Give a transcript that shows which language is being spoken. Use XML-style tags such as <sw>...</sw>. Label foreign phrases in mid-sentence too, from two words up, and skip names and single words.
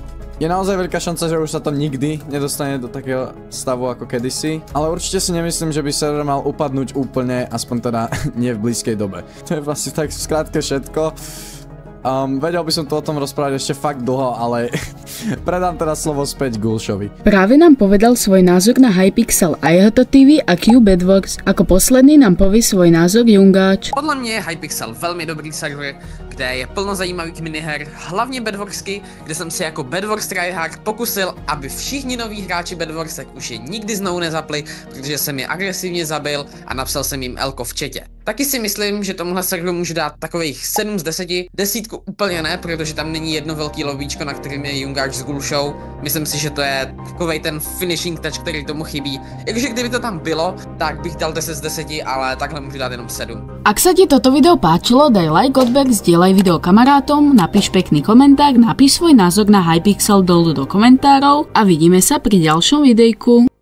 <sk>Je naozaj veľká šanca, že už sa to nikdy nedostane do takého stavu ako kedysi, ale určite si nemyslím, že by server mal upadnúť úplne, aspoň teda nie v blízkej dobe. To je vlastne tak v skratke všetko. Vedel by som to o tom rozprávať ešte fakt dlho, ale predám teda slovo späť Gulšovi. Práve nám povedal svoj názor na Hypixel IHTV a Q Bedwars. Ako posledný nám povie svoj názor Jungáč.</sk> <cs>Podle mě je Hypixel velmi dobrý server, kde je plno zajímavých miniher, hlavně Bedwarsky, kde jsem si jako Bedwars tryhard pokusil, aby všichni noví hráči Bedwarsek už je nikdy znovu nezapli, protože jsem je agresivně zabil a napsal jsem jim elko v chatě. Taky si myslím, že tomuhle serveru můžu dát takových 7 z 10. Desítku úplně ne, protože tam není jedno velký lobíčko, na kterým je Jungáč z Ghoul Show. Myslím si, že to je takovej ten</cs> <en>finishing touch,</en> <cs>který tomu chybí. Jakože kdyby to tam bylo, tak bych dal 10 z 10, ale takhle můžu dát jenom 7.</cs> <sk>Ak sa ti toto video páčilo, daj like, odber, zdieľaj video kamarátom, napíš pekný komentár, napíš svoj názor na Hypixel dolu do komentárov a vidíme sa pri ďalšom videjku.</sk>